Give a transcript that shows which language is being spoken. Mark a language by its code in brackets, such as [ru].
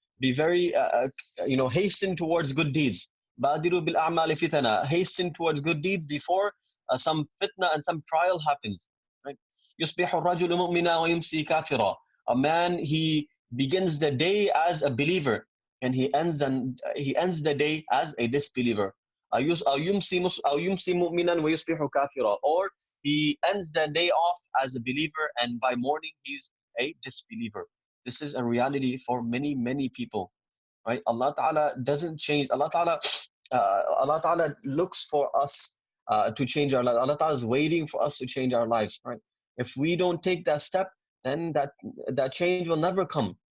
[en] Be very, hasten towards good deeds. [ar] Badiru bil a'mali fitana. [en] Hasten towards good deeds before some fitna and some trial happens. [ar] Right? يُصْبِحُ الرَّجُلُ مُؤْمِنًا وَيُمْسِي كَافِرًا. [en] A man, he begins the day as a believer and he ends the day as a disbeliever. [ar] أو يمسي مؤمنا ويصبح كافرا. [en] Or he ends the day off as a believer and by morning he's a disbeliever. This is a reality for many people, right? Allah Ta'ala doesn't change. Allah Ta'ala looks for us to change our lives. Allah Ta'ala is waiting for us to change our lives, right? If we don't take that step, then that change will never come.